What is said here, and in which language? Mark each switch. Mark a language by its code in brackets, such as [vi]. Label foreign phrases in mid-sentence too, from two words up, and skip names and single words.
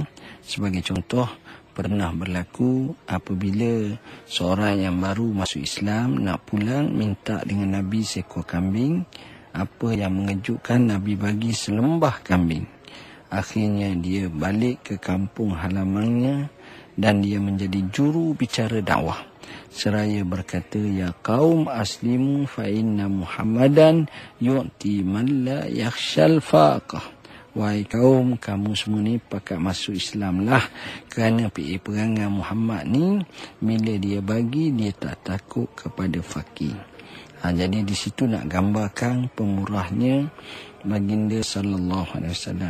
[ms] Sebagai contoh, pernah berlaku apabila seorang yang baru masuk Islam nak pulang minta dengan Nabi seekor kambing. Apa yang mengejutkan, Nabi bagi selembah kambing. Akhirnya dia balik ke kampung halamannya dan dia menjadi juru bicara dakwah. Seraya berkata, [ar] يا قوم أسلموا فإن محمدا يعطي من لا يخشى الفاقة. [ms] Wahai kaum, kamu semua ni pakat masuk Islam lah, kerana perangai Muhammad ni bila dia bagi, dia tak takut kepada fakir. Jadi di situ nak gambarkan pemurahnya baginda [ar] صلى الله عليه وسلم.